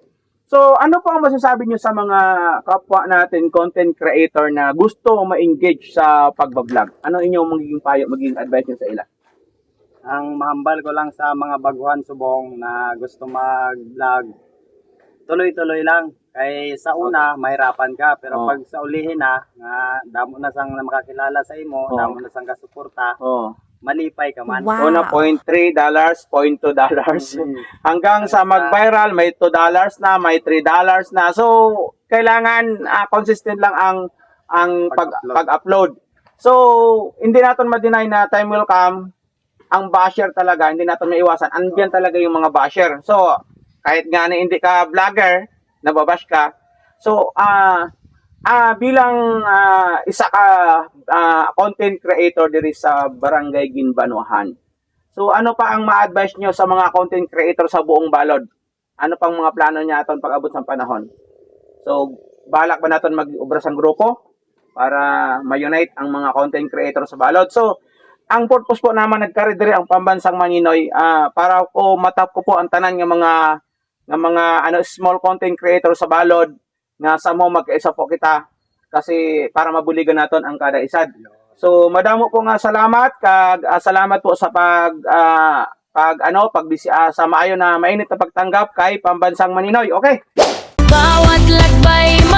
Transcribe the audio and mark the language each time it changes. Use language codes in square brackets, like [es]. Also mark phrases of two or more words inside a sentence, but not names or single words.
[tl] So, ano po ang masasabi nyo sa mga kapwa natin, [en] content creator [tl] na gusto ma-engage sa pagbablog? Ano inyong magiging payo, magiging advice nyo sa ila? [hil] Ang mahambal ko lang sa mga baguhan subong na gusto mag-vlog, tuloy-tuloy lang. Kay sa una, mahirapan ka. Pero Oh. pag sa ulihin na, nga, damo na sang makakilala sa imo, Oh. damo na sang kasuporta, Oh. malipay ka man. Una, $0.3, $0.2. Mm. [tl] Hanggang sa mag-viral, may $2 na, may $3 na. So, kailangan consistent lang ang pag-upload. So, hindi natin ma-deny na [en] time will come, [tl] ang basher talaga, hindi natin maiwasan. Andiyan talaga yung mga basher. So, kahit nga na hindi ka vlogger, nababash ka. [hil] So, bilang isa ka [en] content creator [hil] diri sa Barangay Ginbanuhan. [tl] So, ano pa ang ma-advise nyo sa mga [en] content creator [tl] sa buong balod? Ano pang mga plano niya aton pag-abot ng panahon? So, balak ba natin mag-ubra sa grupo para ma-unite ang mga [en] content creator [tl] sa balod? [hil] So, ang purpose po naman nagkari diri ang Pambansang Maninoy para ko matap ko po ang tanan ng mga [en] small content creator [hil] sa balod nga sa mo mag-isa po kita kasi para mabuligan naton ang kada isad. So madamo po nga salamat kag salamat po sa sa maayo na mainit na pagtanggap kay Pambansang Maninoy. Okay? [tl] Bawat lakbay